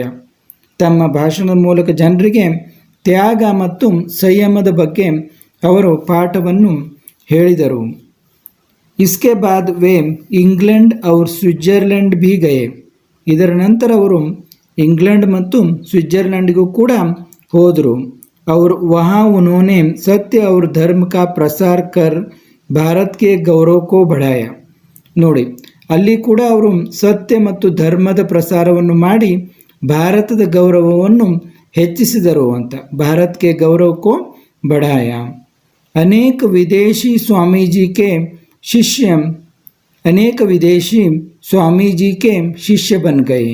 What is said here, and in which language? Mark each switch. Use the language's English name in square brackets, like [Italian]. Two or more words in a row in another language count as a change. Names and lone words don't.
[Kannada] ತಮ್ಮ ಭಾಷಣದ ಮೂಲಕ ಜನರಿಗೆ ತ್ಯಾಗ ಮತ್ತು ಸಂಯಮದ ಬಗ್ಗೆ ಅವರು ಪಾಠವನ್ನು ಹೇಳಿದರು. [Hindi] इसके बाद वे इंग्लैंड और स्विट्जरलैंड भी गए. [Kannada] ಇದರ ನಂತರ ಅವರು ಇಂಗ್ಲೆಂಡ್ ಮತ್ತು ಸ್ವಿಟ್ಜರ್ಲೆಂಡ್ಗೂ ಕೂಡ ಹೋದರು. [Hindi] और वहाँ उन्होंने सत्य और धर्म का प्रसार कर भारत के गौरव को बढ़ाया. [Kannada] ನೋಡಿ, ಅಲ್ಲಿ ಕೂಡ ಅವರು ಸತ್ಯ ಮತ್ತು ಧರ್ಮದ ಪ್ರಸಾರವನ್ನು ಮಾಡಿ ಭಾರತದ ಗೌರವವನ್ನು ಹೆಚ್ಚಿಸಿದರು ಅಂತ. [Hindi] भारत के गौरव को बढ़ाया. अनेक विदेशी स्वामीजी के शिष्य अनेक विदेशी स्वामीजी के शिष्य बन गए.